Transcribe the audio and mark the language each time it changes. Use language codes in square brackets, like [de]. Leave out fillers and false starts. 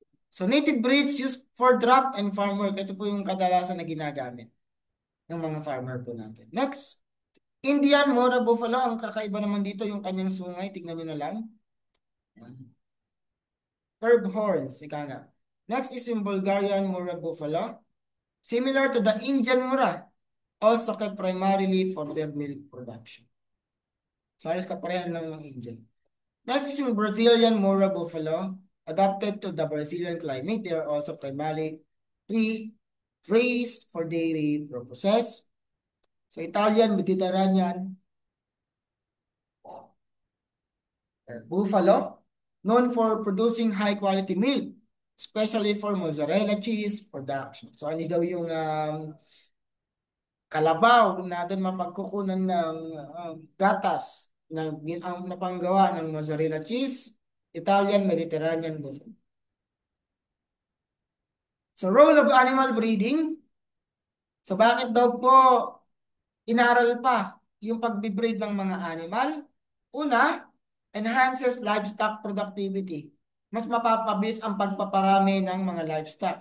[en] So native breeds used for drop and farm work. [tl] Ito po yung kadalasan na ginagamit ng mga farmer po natin. Next, Indian Mora Buffalo. Ang kakaiba naman dito yung kanyang sungay. Tignan nyo na lang. [en] Curved horns. [tl] Ika nga. [en] Next is yung Bulgarian Mora Buffalo. Similar to the Indian Mora. Also kept primarily for their milk production. [tl] So halos kaparehan lang ng Indian. [en] Next is yung Brazilian Mora Buffalo. Adapted to the Brazilian climate. They are also primarily raised for dairy purposes. So Italian Mediterranean Buffalo, known for producing high quality milk, especially for mozzarella cheese production. [tl] So ano daw yung kalabaw na doon mapagkukunan ng gatas na ang napanggawa ng mozzarella cheese, Italian Mediterranean Buffalo. [en] So role of animal breeding. [tl] So bakit daw po inaral pa yung pagbe-breed ng mga animal? [en] Una, enhances livestock productivity. [tl] Mas mapapabilis ang pagpaparami ng mga livestock.